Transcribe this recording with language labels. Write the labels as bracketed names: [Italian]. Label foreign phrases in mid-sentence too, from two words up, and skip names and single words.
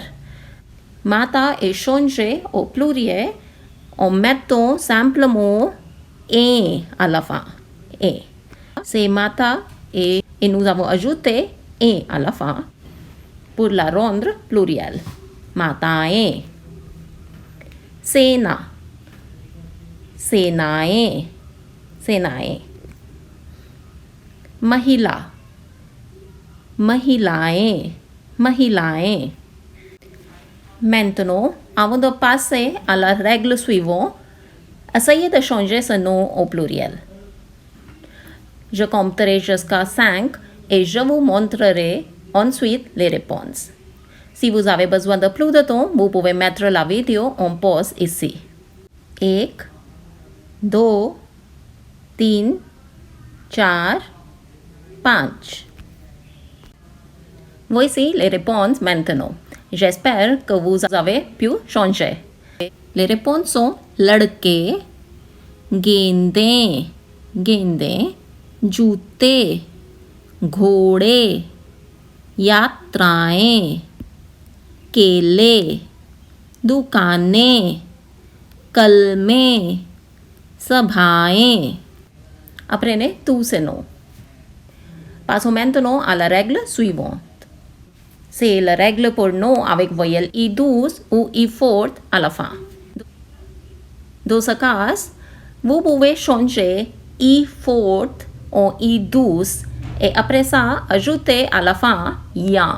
[French] Mata est changé au pluriel en mettant simplement E à la fin. E. C'est mata et nous avons ajouté et à la fin. Pour la rendre plurielle. [Hindi] माताएं. सेना. सेनाएं. सेनाएं. महिला. महिलाएं. महिलाएं. [French] Maintenant, avant de passer à la règle suivante, essayez de changer ce nom au pluriel. Je compterai jusqu'à 5 et je vous montrerai ensuite les réponses. Si vous avez besoin de plus de temps, vous pouvez mettre la vidéo en pause ici. 1, 2, 3, 4, 5. Voici les réponses maintenant. J'espère que vous avez pu changer. Les réponses sont [Hindi] लड़के, गेंदें, गेंदें, जूते, घोड़े, यात्राएं, केले, दुकानें, कलमें, सभाएं. [French] Apprenez tous ces noms. Passons maintenant à la règle suivante. C'est la règle pour nom avec voyelle I douce ou I forte à la fin. Dans ce cas, vous pouvez changer I forte en I douce et après ça, ajouter à la fin ya.